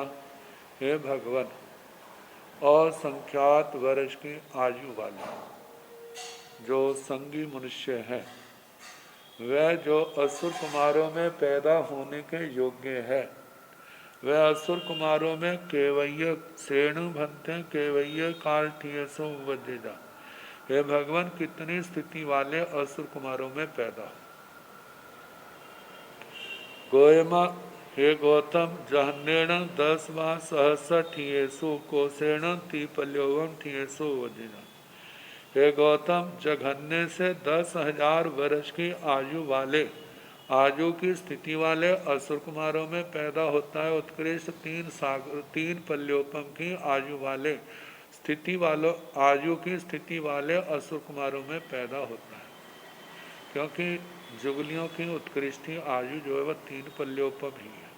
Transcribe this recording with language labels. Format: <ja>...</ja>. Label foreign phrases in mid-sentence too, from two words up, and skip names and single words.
<hi>हे भगवान, असंख्यात वर्ष की आयु वाले जो संगी मनुष्य हैं, वह जो असुर कुमारों में पैदा होने के योग्य है, वह असुर कुमारों में</hi> <pra>केवय्य सेणु भंते केवय्य काल ठियसो उपवज्जेजा।</pra> <hi>हे भगवान, कितनी स्थिति वाले असुर कुमारों में पैदा।</hi> <pra>गोयमा</pra> <hi>हे गौतम,</hi> <pra>जहन्नेण 10 वा सहस्र ठियेसु कोसेण तीपल्योवम ठियसो उपवज्जेजा।</pra> <hi>हे गौतम, जघन्य से 10,000 वर्ष की आयु वाले आयु की स्थिति वाले असुर कुमारों में पैदा होता है। उत्कृष्ट 3 पल्योपम की आयु वाले स्थिति वालों आयु की स्थिति वाले असुर कुमारों में पैदा होता है, क्योंकि जुगलियों की उत्कृष्ट आयु जो है वह 3 पल्योपम ही है।</hi>